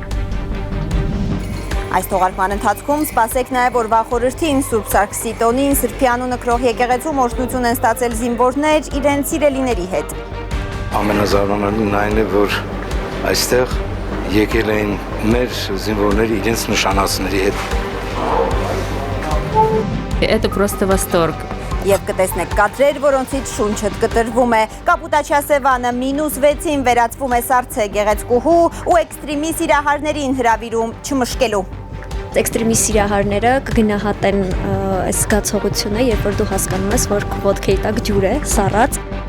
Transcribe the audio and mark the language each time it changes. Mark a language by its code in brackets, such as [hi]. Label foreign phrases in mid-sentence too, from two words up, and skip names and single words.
[hy] Այս թողարկման ընթացքում սպասեք նաև օրվա խորհրդին Սուրբ Սարգսի տոնին Սրբիանու նկրող եկեղեցում օրհնություն են ստացել զինվորներ իրենց սիրելիների հետ։ Ամենազարմանալին այն է, որ այստեղ եկել էին մեր զինվորները իրենց նշանածների հետ։ [ru] Это просто восторг. [hy] Եվ կտեսնեք կադրեր, որոնցից շունչդ կտրվում է։ Կապուտաչյա Սևանը -6-ին վերածվում է սառցե գեղեցկուհու ու էքստրեմի սիրահարներին հրավիրում չմշկելու։ Էքստրեմի սիրահարները կգնահատեն այս զգացողությունը, երբ որ դու հասկանում ես, որ քո ոտքի տակ ջուր է, սառած։